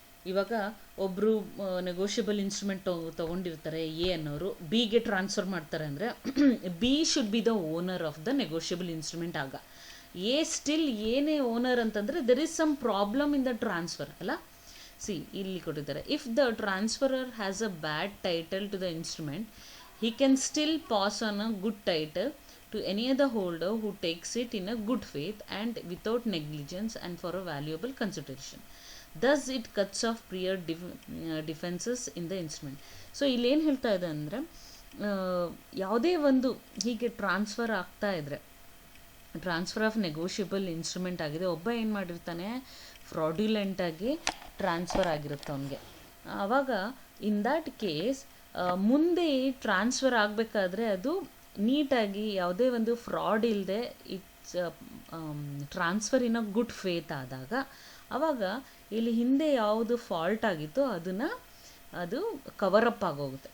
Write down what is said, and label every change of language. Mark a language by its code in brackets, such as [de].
[kn] ಇವಾಗ ಒಬ್ಬರು negotiable instrument ತೊಗೊಂಡಿರ್ತಾರೆ A ಅನ್ನೋರು ಬಿಗೆ ಟ್ರಾನ್ಸ್ಫರ್ ಮಾಡ್ತಾರೆ ಅಂದರೆ B [en] Should be the owner of the negotiable instrument. [kn] ಆಗ ಎ ಸ್ಟಿಲ್ ಏನೇ ಓನರ್ ಅಂತಂದರೆ [en] There is some problem in the transfer ಅಲ್ಲ. [kn] ಸಿ ಇಲ್ಲಿ ಕೊಟ್ಟಿದ್ದಾರೆ, [en] If the transferor has a bad title to the instrument he can still pass on a good title to any other holder who takes it in a good faith and without negligence and for a valuable consideration. Thus it cuts off prior defenses in the instrument. [kn] So ಇಲ್ಲೇನು ಹೇಳ್ತಾ ಇದೆ ಅಂದರೆ, ಯಾವುದೇ ಒಂದು ಹೀಗೆ transfer ಆಗ್ತಾ ಇದ್ದರೆ, transfer of negotiable instrument ಆಗಿದೆ, ಒಬ್ಬ ಏನು ಮಾಡಿರ್ತಾನೆ ಫ್ರಾಡ್ಯುಲೆಂಟಾಗಿ ಟ್ರಾನ್ಸ್ಫರ್ ಆಗಿರುತ್ತೆ ಅವನಿಗೆ. ಆವಾಗ [en] in that case [kn] ಮುಂದೆ ಟ್ರಾನ್ಸ್ಫರ್ ಆಗಬೇಕಾದ್ರೆ ಅದು ನೀಟಾಗಿ ಯಾವುದೇ ಒಂದು ಫ್ರಾಡ್ ಇಲ್ಲದೆ [en] it's transfer in a good faith [kn] ಆದಾಗ ಆವಾಗ ಇಲ್ಲಿ ಹಿಂದೆ ಯಾವುದು ಫಾಲ್ಟ್ ಆಗಿತ್ತೋ ಅದು ಕವರಪ್ ಆಗೋಗುತ್ತೆ.